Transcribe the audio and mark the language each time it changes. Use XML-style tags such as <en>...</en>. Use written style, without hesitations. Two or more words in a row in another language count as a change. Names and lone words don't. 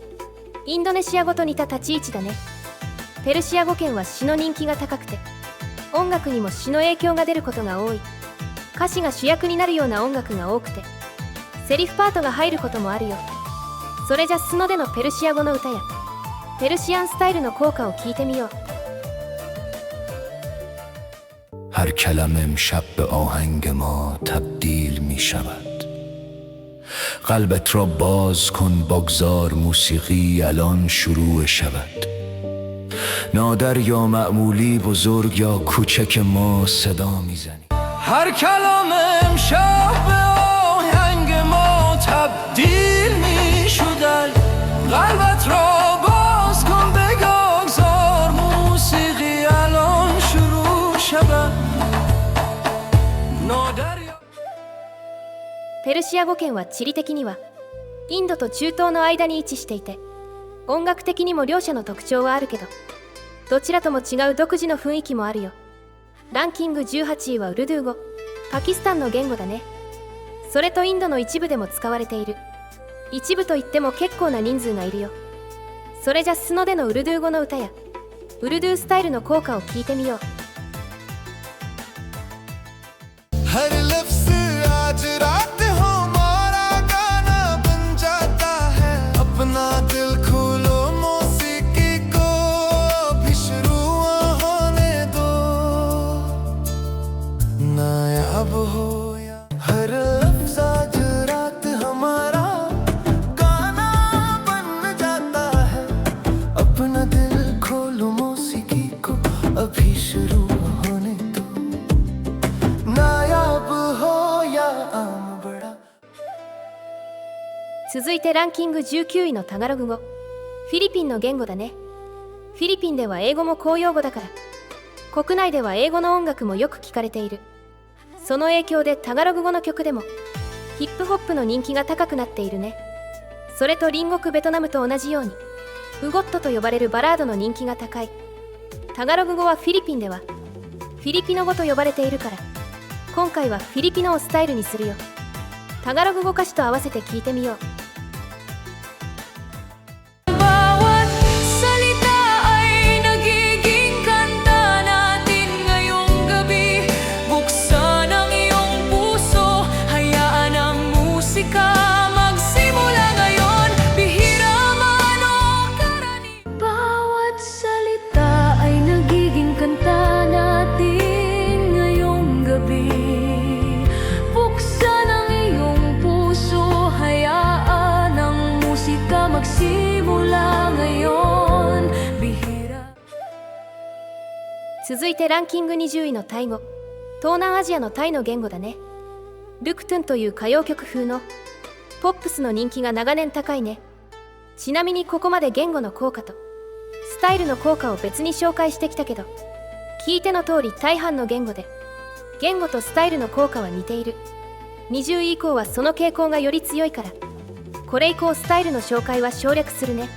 <ja>インドネシア語と似た立ち位置だね。ペルシア語圏は詩の人気が高くて音楽にも詩の影響が出ることが多い。歌詞が主役になるような音楽が多くてセリフパートが入ることもあるよ。それじゃ素のでのペルシア語の歌やペルシアンスタイルの効果を聞いてみよう。</ja> <fa>هر کلمه امشب به آهنگ ما تبدیل می شود. قلبت را باز کن بگذار موسیقی الان شروع شود. نادر یا معمولی بزرگ یا کوچک ما صدا میزنی. هر کلام امشب به آهنگ ما تبدیل می شود. قلبت را باز کن بگذار موسیقی الان شروع شود. نادر یا</fa> <ja>ペルシア語圏は地理的にはインドと中東の間に位置していて音楽的にも両者の特徴はあるけどどちらとも違う独自の雰囲気もあるよ。ランキング18位はウルドゥー語。パキスタンの言語だね。それとインドの一部でも使われている。一部といっても結構な人数がいるよ。それじゃ素のでのウルドゥー語の歌やウルドゥースタイルの効果を聞いてみよう。</ja> <ur>ہر لفظ آج رات ہمارا گانا بن جاتا ہے. اپنا دل کھولو موسیقی کو ابھی شروع ہونے دو. نایاب ہو یا ہر لفظ آج رات ہمارا گانا بن جاتا ہے. اپنا دل کھولو موسیقی کو ابھی شروع ہونے دو. نایاب ہو یا عام بڑا.</ur> <ja>続いてランキング19位のタガログ語。フィリピンの言語だね。フィリピンでは英語も公用語だから国内では英語の音楽もよく聞かれている。その影響でタガログ語の曲でもヒップホップの人気が高くなっているね。それと隣国ベトナムと同じようにウゴットと呼ばれるバラードの人気が高い。タガログ語はフィリピンではフィリピノ語と呼ばれているから、今回はフィリピノをスタイルにするよ。タガログ語歌詞と合わせて聞いてみよう。</ja> <tl>Bawat salita ay nagiging kanta natin ngayong gabi. Buksan ang iyong puso, hayaan ang musika magsimula ngayon. Bihira man o karaniwan. Bawat salita ay nagiging kanta natin ngayong gabi. Buksan ang iyong puso, hayaan ang musika magsimula ngayon. Bihira.</tl> <ja>続いてランキング20位のタイ語。東南アジアのタイの言語だね。ルクトゥンという歌謡曲風のポップスの人気が長年高いね。ちなみにここまで言語の効果とスタイルの効果を別に紹介してきたけど、聞いての通り大半の言語で言語とスタイルの効果は似ている。20位以降はその傾向がより強いから、これ以降スタイルの紹介は省略するね。</ja>